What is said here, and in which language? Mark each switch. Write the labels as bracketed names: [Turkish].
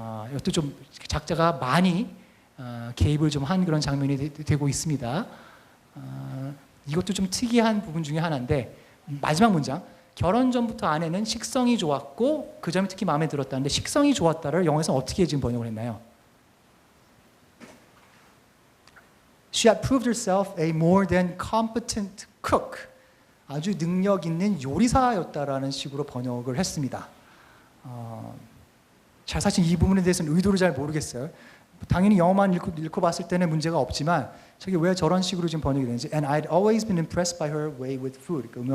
[Korean] 이것도 좀 작자가 많이 개입을 좀 한 그런 장면이 되고 있습니다. 이것도 좀 특이한 부분 중에 하나인데 마지막 문장 결혼 전부터 아내는 식성이 좋았고 그 점이 특히 마음에 들었다는데 식성이 좋았다를 영어에서 어떻게 지금 번역을 했나요? [English] She had proved herself a more than competent cook. [Korean] 아주 능력 있는 요리사였다라는 식으로 번역을 했습니다. 자, 사실 이 부분에 대해서는 의도를 잘 모르겠어요. 당연히 영어만 읽고 봤을 때는 문제가 없지만 저게 왜 저런 식으로 지금 번역이 되는지 [English] And I'd always been impressed by her way with food.